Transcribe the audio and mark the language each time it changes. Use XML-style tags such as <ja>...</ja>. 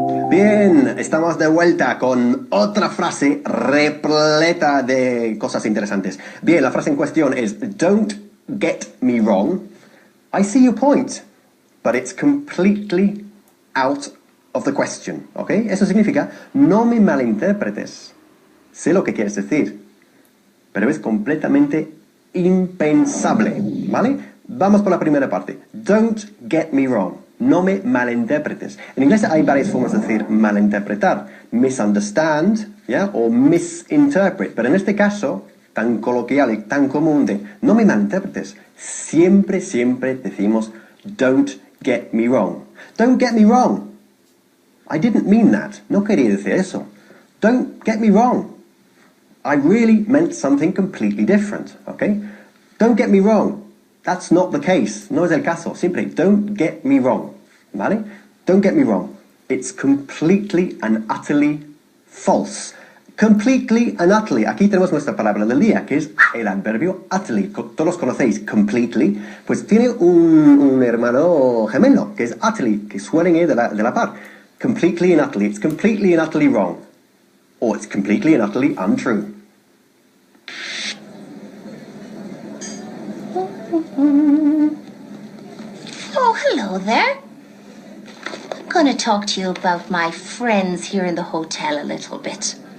<es>Bien, estamos de vuelta con otra frase repleta de cosas interesantes. Bien, la frase en cuestión es</es> <en>"Don't get me wrong. I see your point, but it's completely out of the question".</en> <es>¿Ok? Eso significa no me malinterpretes. Sé lo que quieres decir, pero es completamente impensable. ¿Vale? Vamos por la primera parte.</es> <en>Don't get me wrong.</en> <es>No me malinterpretes. En inglés hay varias formas de decir malinterpretar. Misunderstand, ¿ya? O misinterpret. Pero en este caso, tan coloquial y tan común de no me malinterpretes, siempre decimos</es> <en>don't get me wrong. Don't get me wrong. I didn't mean that.</en> <es>No quería decir eso.</es> <en>Don't get me wrong. I really meant something completely different, okay? Don't get me wrong. That's not the case.</en> <es>No es el caso.</es> <en>Simply, don't get me wrong.</en> <es>¿Vale?</es> <en>Don't get me wrong. It's completely and utterly false. Completely and utterly.</en> <es>Aquí tenemos nuestra palabra del día, que es el adverbio utterly. Todos conocéis completely. Pues tiene un hermano gemelo, que es utterly, que suelen ir de la par.</es> <en>Completely and utterly. It's completely and utterly wrong. Or it's completely and utterly untrue. Oh, hello there. I'm going to talk to you about my friends here in the hotel a little bit.</en>